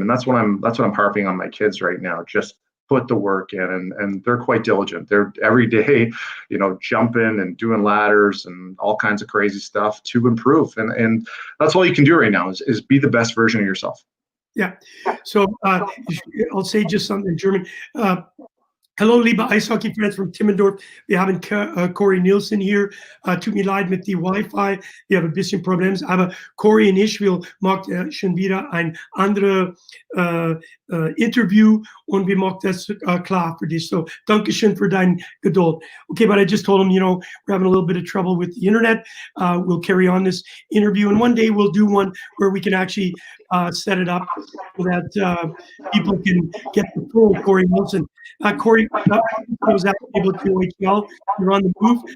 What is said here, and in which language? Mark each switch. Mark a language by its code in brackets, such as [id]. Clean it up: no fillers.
[en] And that's what I'm harping on my kids right now. Just put the work in, and they're quite diligent. They're every day, jumping and doing ladders and all kinds of crazy stuff to improve. And that's all you can do right now is be the best version of yourself. Yeah. So I'll say just something in German. [de] Hallo, liebe Eishockey-Fans von Timmendorf. Wir haben Corey Neilson hier. Tut mir leid mit die Wi-Fi. Wir haben ein bisschen Probleme. Aber Corey in Ishville macht schon wieder ein anderes Interview und wir machen das klar für dich. So, Dankeschön für dein Geduld. [en] Okay, but I just told him, we're having a little bit of trouble with the internet. We'll carry on this interview, and one day we'll do one where we can actually set it up so that people can get the full Corey Neilson. Corey, I was able to ECHL. You're on the move.